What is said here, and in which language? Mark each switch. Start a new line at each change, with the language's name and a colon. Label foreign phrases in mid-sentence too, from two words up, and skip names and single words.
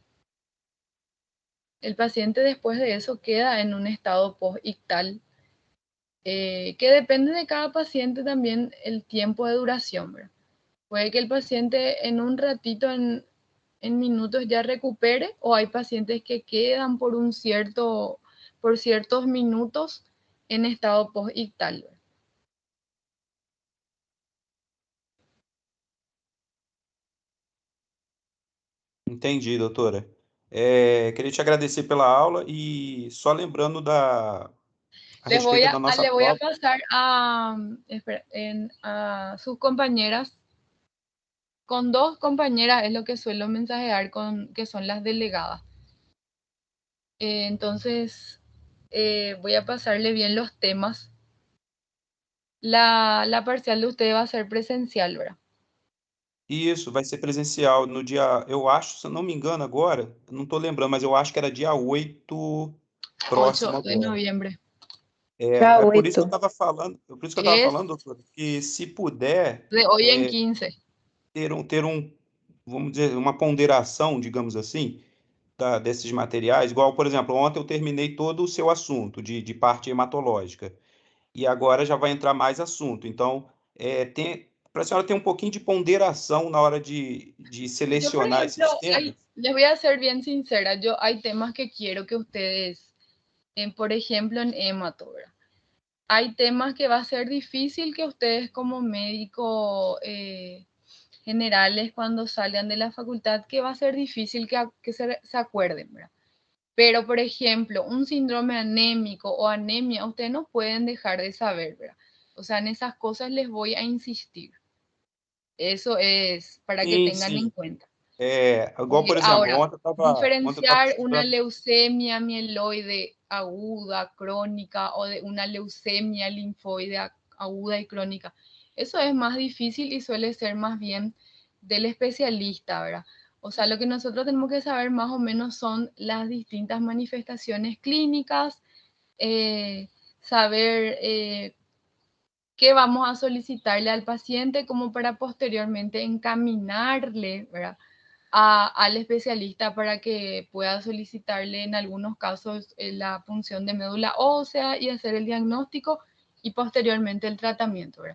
Spanish: El paciente después de eso queda en un estado post-ictal, que depende de cada paciente también el tiempo de duración, ¿verdad? Puede que el paciente en un ratito, en minutos ya recupere, o hay pacientes que quedan por ciertos minutos en estado post-ictal.
Portuguese: Entendi, doutora. Queria te agradecer pela aula e só lembrando a respeito da nossa
Spanish: Le voy a
Portuguese: prova.
Spanish: pasar a sus compañeras. Con 2 compañeras es lo que suelo mensajear, que son las delegadas. Entonces, voy a pasarle bien los temas. La parcial de usted va a ser presencial, ¿verdad?
Portuguese: Isso, vai ser presencial no dia, eu acho, se eu não me engano agora, eu não estou lembrando, mas eu acho que era dia 8 próximo
Spanish: 8 de
Portuguese: agora.
Spanish: noviembre.
Portuguese: Dia Por isso que eu 8. estava falando,
Spanish: Es
Portuguese: doutor, que se puder
Spanish: de hoy en 15.
Portuguese: ter vamos dizer, uma ponderação, digamos assim, desses materiais, igual, por exemplo, ontem eu terminei todo o seu assunto de parte hematológica, e agora já vai entrar mais assunto. Então, para a senhora ter um pouquinho de ponderação na hora de
Spanish: Yo, por
Portuguese: selecionar
Spanish: ejemplo,
Portuguese: esses temas.
Spanish: les voy a ser bien sincera, hay temas que quiero que ustedes, por ejemplo, en hemato, ¿verdad? Hay temas que va a ser difícil que ustedes como médico generales, cuando salgan de la facultad, que va a ser difícil que se acuerden, ¿verdad? Pero, por ejemplo, un síndrome anémico o anemia, ustedes no pueden dejar de saber, ¿verdad? O sea, en esas cosas les voy a insistir. Eso es para que
Portuguese: Sim,
Spanish: tengan en
Portuguese: sim.
Spanish: cuenta.
Portuguese: Igual, por exemplo,
Spanish: Ahora,
Portuguese: ontem eu estava
Spanish: diferenciar una
Portuguese: estudando.
Spanish: leucemia mieloide aguda, crónica, o de una leucemia linfoide aguda y crónica, eso es más difícil y suele ser más bien del especialista, ¿verdad? O sea, lo que nosotros tenemos que saber más o menos son las distintas manifestaciones clínicas, saber qué vamos a solicitarle al paciente como para posteriormente encaminarle, ¿verdad?, al especialista para que pueda solicitarle en algunos casos la punción de médula ósea y hacer el diagnóstico y posteriormente el tratamiento, ¿verdad?